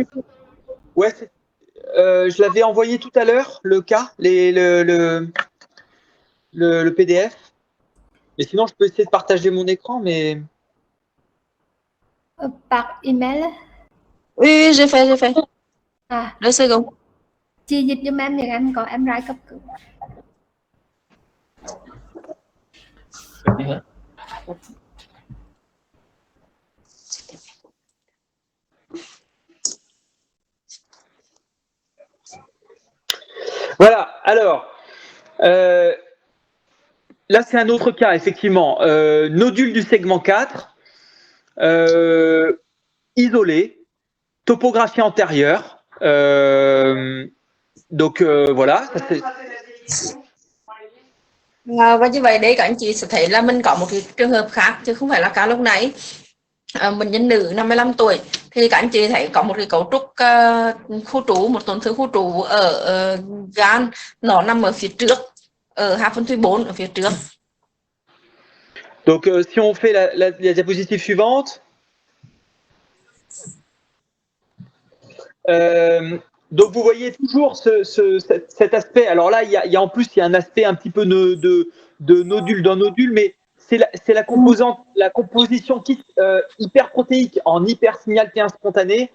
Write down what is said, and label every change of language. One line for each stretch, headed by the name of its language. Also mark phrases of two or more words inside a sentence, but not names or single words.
French: Ouais, je l'avais envoyé tout à l'heure, le cas, le PDF. Mais sinon, je peux essayer de partager mon écran, mais... Par email? Oui, j'ai fait. 2 secondes.
Vietnamese: Chị dịch giùm em thì em có em ra cấp cứu.
French: Voilà, alors, là c'est un autre cas, effectivement. Nodule du segment 4, isolé, topographie antérieure. Donc voilà. Ça,
Vietnamese: Và như vậy đấy các anh chị sẽ thấy là mình có một cái trường hợp khác chứ không phải là ca lúc nãy. Bệnh nhân nữ 55 tuổi thì các anh chị thấy có một cái cấu trúc khu trú, một tổn thương khu trú ở gan, nó nằm ở phía trước, ở hạ phân thủy 4 ở phía trước.
French: Donc si on fait la diapositive suivante. Donc vous voyez toujours cet aspect. Alors là, il y a en plus il y a un aspect un petit peu de nodule dans nodule, mais c'est la composition hyperprotéique en hypersignal T1 spontané.